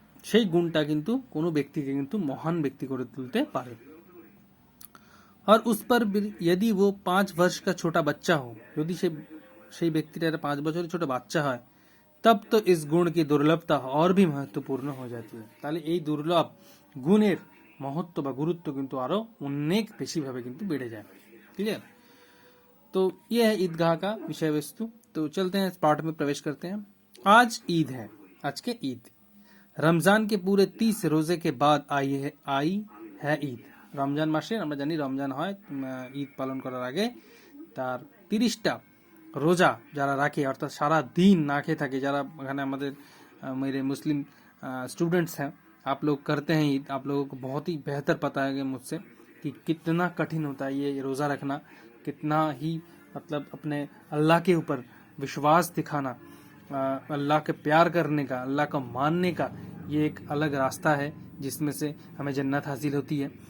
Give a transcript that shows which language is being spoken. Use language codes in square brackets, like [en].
[bn] সেই গুণটা কিন্তু কোনো ব্যক্তিকে কিন্তু মহান ব্যক্তি করে তুলতে পারে। [hi] और उस पर यदि वो 5 वर्ष का छोटा बच्चा हो, यदि [bn] সেই ব্যক্তিটার 5 বছরের ছোট বাচ্চা হয়, [hi] तब तो इस गुण की दुर्लभता और भी महत्वपूर्ण हो जाती है। [bn] তাহলে এই দুর্লভ গুণের महत्व বা গুরুত্ব কিন্তু আরো অনেক বেশি ভাবে কিন্তু বেড়ে যায়। [en] Clear? [hi] तो ये है ईदगाह का विषय वस्तु। तो चलते हैं इस पाठ में प्रवेश करते हैं। आज ईद है, आज के ईद रमजान के पूरे 30 रोजे के बाद आई है ईद। [bn] রমজান মাসে আমরা জানি রমজান হয়, ঈদ পালন করার আগে তার 30টা रोजा যারা রাখে, অর্থাৎ সারা দিন না খেয়ে থাকে, যারা এখানে আমাদের [hi] मेरे मुस्लिम स्टूडेंट्स हैं, आप लोग करते हैं ईद, आप लोगों को बहुत ही बेहतर पता है मुझसे कि कितना कठिन होता है ये रोज़ा रखना, कितना ही मतलब अपने अल्लाह के ऊपर विश्वास दिखाना, अल्लाह के प्यार करने का, अल्लाह को मानने का ये एक अलग रास्ता है जिसमें से हमें जन्नत हासिल होती है।